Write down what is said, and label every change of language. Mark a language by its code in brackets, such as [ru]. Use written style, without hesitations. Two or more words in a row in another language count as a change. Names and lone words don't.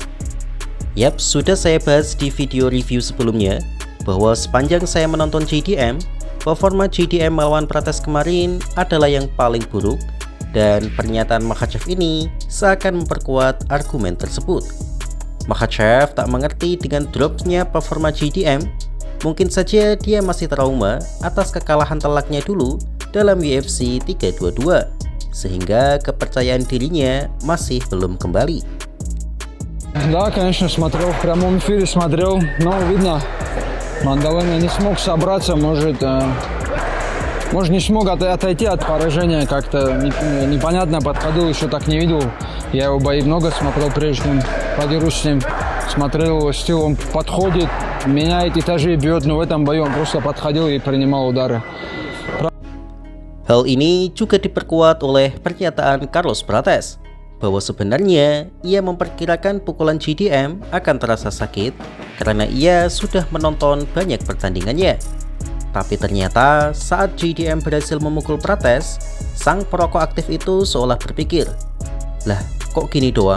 [id] Yap, sudah saya bahas di video review sebelumnya, bahwa sepanjang saya menonton JDM, performa JDM melawan Prates kemarin adalah yang paling buruk, dan pernyataan Makhachev ini seakan memperkuat argumen tersebut. Makhachev tak mengerti dengan dropnya performa JDM, mungkin saja dia masih trauma atas kekalahan telaknya dulu dalam UFC 322, sehingga kepercayaan dirinya masih belum kembali. [ru] Да, конечно, смотрел, в прямом эфире смотрел, но видно, Мадалена не смог собраться, может не смог отойти от поражения, как-то непонятно подходил, еще так не видел. Я его бои много смотрел, прежде чем подерусь с ним. Смотрел его стиль, он подходит, меняет этажи, бьет, но в этом бою он просто подходил и принимал удары. [id] Hal ini juga diperkuat oleh pernyataan Carlos Prates, bahwa sebenarnya ia memperkirakan pukulan JDM akan terasa sakit karena ia sudah menonton banyak pertandingannya. Tapi ternyata saat JDM berhasil memukul Prates, sang perokok aktif itu seolah berpikir, "Lah, kok gini doang?